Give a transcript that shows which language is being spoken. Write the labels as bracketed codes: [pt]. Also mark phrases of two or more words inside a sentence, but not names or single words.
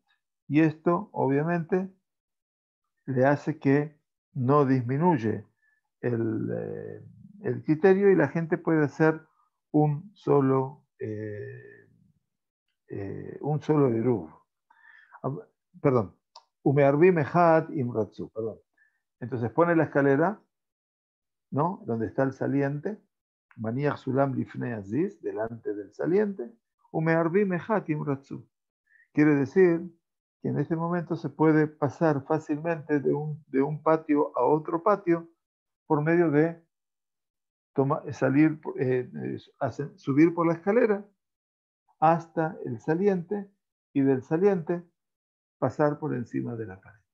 [es] Y esto, obviamente, le hace que no disminuye el criterio y la gente puede hacer un solo eruv. Perdón, [he] ומערבין אחת אם רצו, [es] perdón. Entonces pone la escalera, ¿no? Donde está el saliente, [he] מניח סולם לפני הזיז, [es] delante del saliente, [he] ומערבין אחת אם רצו. [es] Quiere decir que en este momento se puede pasar fácilmente de un patio a otro patio por medio de subir por la escalera hasta el saliente y del saliente pasar por encima de la pared.